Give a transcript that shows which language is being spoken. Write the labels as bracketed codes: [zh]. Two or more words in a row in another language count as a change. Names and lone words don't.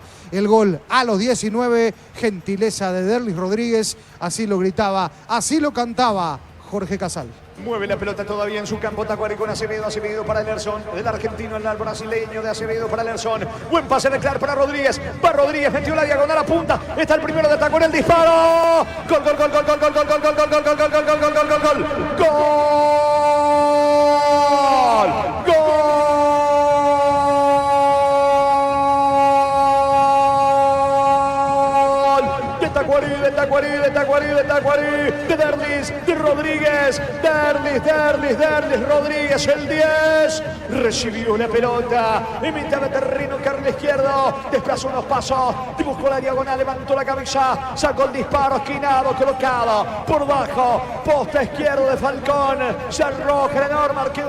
[es] El gol a los 19, gentileza de Derlis Rodríguez, así lo gritaba, así lo cantaba Jorge Casal. Mueve la pelota todavía en su campo Tacuari con Acevedo. Acevedo para Lerson. El argentino al brasileño de Acevedo para Lerson. Buen pase de Clark para Rodríguez. Va Rodríguez, metió la diagonal a punta. Está el primero de Tacuari, el disparo. Gol, gol, gol, gol, gol, gol, gol, gol, gol, gol, gol, gol, gol, gol, gol, gol, gol, gol. Gol. Gol. De Tacuari, de Tacuari, de Tacuari. de Derlis, de Rodríguez, Derlis, Rodríguez, el 10, recibió la pelota, en mitad de terreno, carril izquierdo, desplazó unos pasos, buscó la diagonal, levantó la cabeza, sacó el disparo, esquinado, colocado, por bajo, posta izquierdo de Falcón, se arroja el enorme arquero